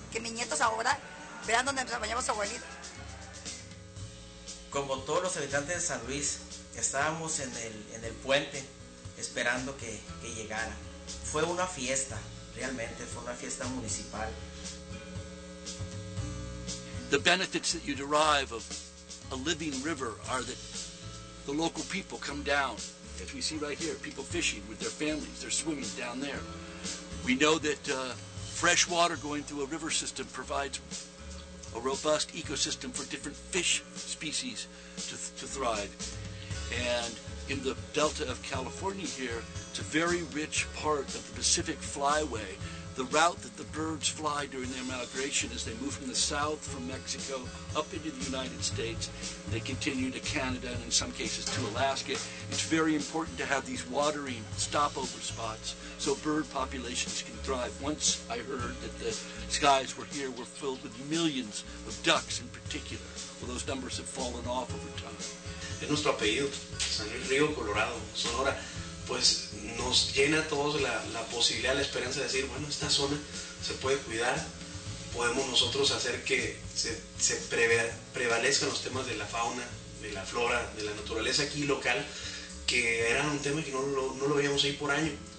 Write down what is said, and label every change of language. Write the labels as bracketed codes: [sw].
[es] Que mis nietos ahora vean dónde nos bañamos abuelito. Como todos los habitantes de San Luis, estábamos en el puente esperando que llegara. Fue una fiesta, realmente, fue una fiesta municipal. [en] The benefits that you derive of a living river are that the local people come down. As we see right here, people fishing with their families, they're swimming down there. We know that fresh water going through a river system provides a robust ecosystem for different fish species to thrive. And in the Delta of California here, it's a very rich part of the Pacific Flyway. The route that the birds fly during their migration as they move from the south, from Mexico, up into the United States, they continue to Canada and in some cases to Alaska. It's very important to have these watering stopover spots so bird populations can thrive. Once I heard that the skies were here were filled with millions of ducks in particular. Well, those numbers have fallen off over time. [es] Es nuestro apellido, San Luis Río Colorado, Sonora. Pues nos llena a todos la posibilidad, la esperanza de decir, bueno, esta zona se puede cuidar, podemos nosotros hacer que se prevalezcan los temas de la fauna, de la flora, de la naturaleza aquí local, que era un tema que no lo veíamos ahí por año.